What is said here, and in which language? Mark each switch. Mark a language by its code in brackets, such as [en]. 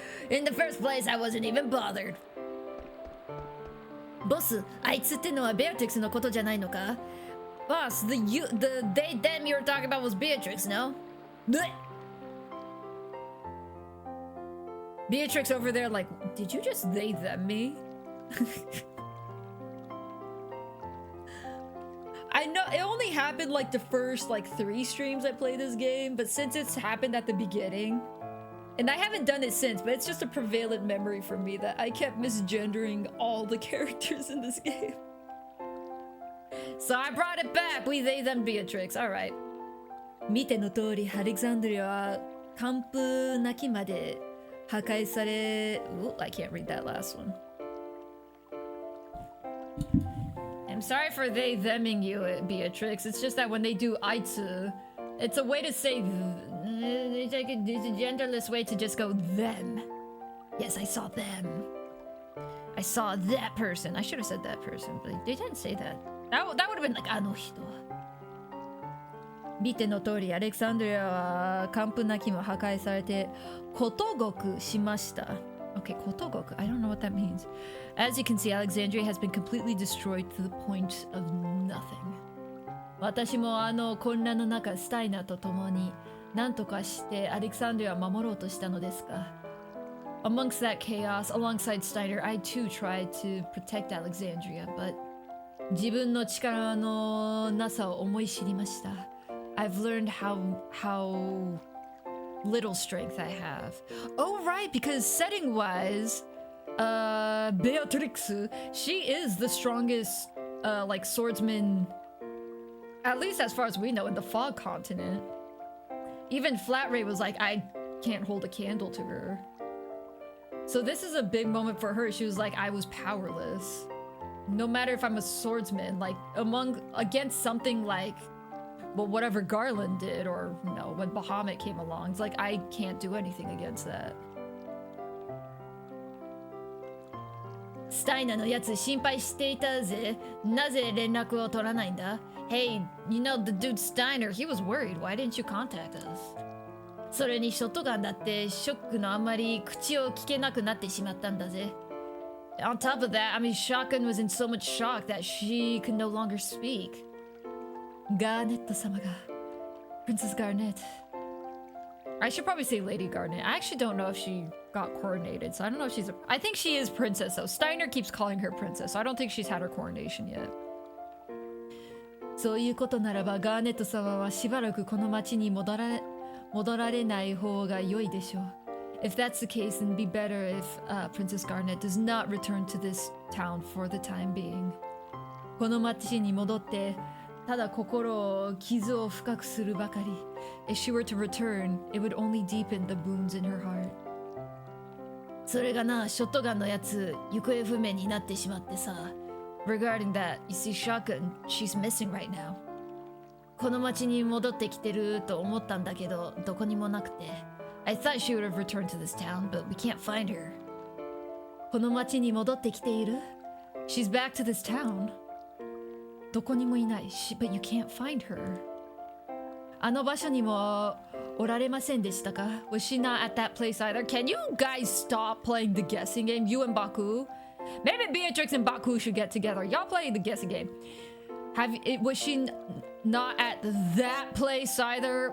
[en] In the first place, I wasn't even bothered. [ja] ボス、あいつってのはベアトリックスのことじゃないのか？ [en] Boss, the they them you were talking about was Beatrix, no? Blech. Beatrix over there like, did you just they them me? I know it only happened like the first like 3 streams I played this game, but since it's happened at the beginning, and I haven't done it since, but it's just a prevalent memory for me that I kept misgendering all the characters in this game. So I brought it back. We they them Beatrix. All right. [ja] 見ての通り、アレクサンドリアは完封なきまで破壊され。 [en] Ooh, I can't read that last one. I'm sorry for they theming you, Beatrix. It's just that when they do aitsu, it's a way to say it's a genderless way to just go them. Yes, I saw them. I saw that person. I should have said that person, but they didn't say that. That would have been like [ja] あの人。見ての通り、アレクサンドリアは完封なきも破壊されてことごくしました。 [en] Okay, ことごく. I don't know what that means. As you can see, Alexandria has been completely destroyed to the point of nothing. [ja] 私もあの混乱の中、スタイナーと共に何とかしてアレクサンドリアを守ろうとしたのですが。 [en] Amongst that chaos, alongside Steiner, I too tried to protect Alexandria, but [ja] 自分の力のなさを思い知りました。 [en] I've learned how little strength I have. Oh right, because setting wise, Beatrix, she is the strongest like swordsman, at least as far as we know, in the Fog Continent. Even Flatray was like, I can't hold a candle to her. So this is a big moment for her. She was like, I was powerless. No matter if I'm a swordsman, like against something like, well, whatever Garland did, or you know, when Bahamut came along, it's like I can't do anything against that. [ja] スタイナのやつ心配していたぜ。なぜ連絡を取らないんだ？ [en] Hey, you know the dude Steiner, he was worried. Why didn't you contact us? [ja] それにショットガンだってショックのあまり口を聞けなくなってしまったんだぜ。 [en] On top of that, I mean, Shotgun was in so much shock that she could no longer speak. [ja] Garnet様が [en] Princess Garnet. I should probably say Lady Garnet. I actually don't know if she got coronated, so I don't know if she's a... I think she is princess, though. Steiner keeps calling her princess, so I don't think she's had her coronation yet. [ja] そういうことならばガーネット様はしばらくこの町に戻られない方が良いでしょう。 [en] If that's the case, then it'd be better if Princess Garnet does not return to this town for the time being. [ja] この町に戻ってただ心を傷を深くするばかり。 [en] If she were to return, it would only deepen the wounds in her heart. [ja] それがな、ショットガンのやつ行方不明になってしまってさ。 [en] Regarding that, you see Shotgun, she's missing right now. [ja] この町に戻ってきてると思ったんだけど、どこにもなくて。 [en] I thought she would have returned to this town, but we can't find her. [ja] この町に戻ってきている？ [en] She's back to this town. [ja] どこにもいない。 [en] But you can't find her. [ja] あの場所にもおられませんでしたか？ [en] Was she not at that place either? Can you guys stop playing the guessing game? You and Baku? Maybe Beatrix and Baku should get together. Y'all play the guessing game. Was she not at that place either?